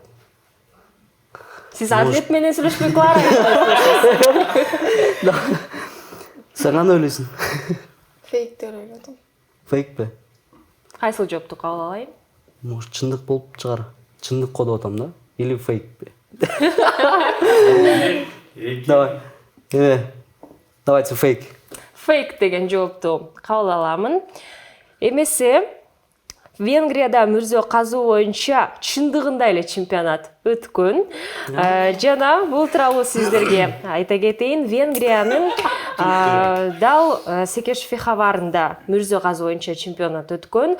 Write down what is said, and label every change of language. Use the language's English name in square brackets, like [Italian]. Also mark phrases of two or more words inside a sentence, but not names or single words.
[Kyrgyz] Сиз Азет менен сүйлөшпөй Клара. Сен кандай ойлойсуң? Фейк деп ойлодум. Фейкпи? Кайсыл жоопту кабыл алайын? Может чындык болуп чыгар. Чындык го деп атам да. [Russian] Или фейкпи? Давай. Давайте фейк. [Kyrgyz] Фейк деген жоопту кабыл аламын. Эмесе Венгрияда мүрзө казуу боюнча чындыгында эле чемпионат өткөн. Жана бул тууралуу сиздерге айта кетейин, Венгриянын дал Секеш Фехаварында мүрзө казуу боюнча чемпионат өткөн.